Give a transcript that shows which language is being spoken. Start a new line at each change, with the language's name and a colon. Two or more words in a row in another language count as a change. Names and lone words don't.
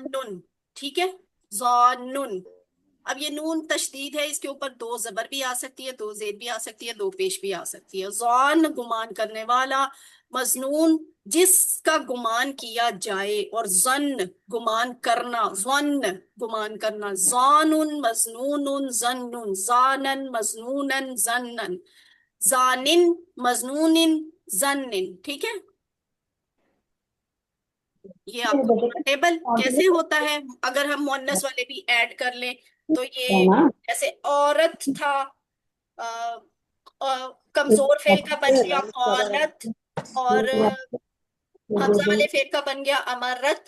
Urdu: ظانن، ٹھیک ہے، ظانن. اب یہ نون تشدید ہے، اس کے اوپر دو زبر بھی آ سکتی ہے، دو زید بھی آ سکتی ہے، دو پیش بھی آ سکتی ہے. ظان گمان کرنے والا، مظنون جس کا گمان کیا جائے، اور ظن گمان کرنا، ظن گمان کرنا،
Arabic: ظانن مظنون ظنن، ظانن مظنونن ظنن، ظانن مظنون ظنن.
Urdu: ٹھیک ہے، یہ آپ کا پورا ٹیبل کیسے ہوتا ہے. اگر ہم مؤنث والے بھی ایڈ کر لیں تو یہ جیسے عورت تھا، کمزور فعل کا بن گیا قالت، اور حمزہ والے فعل کا بن گیا امرت.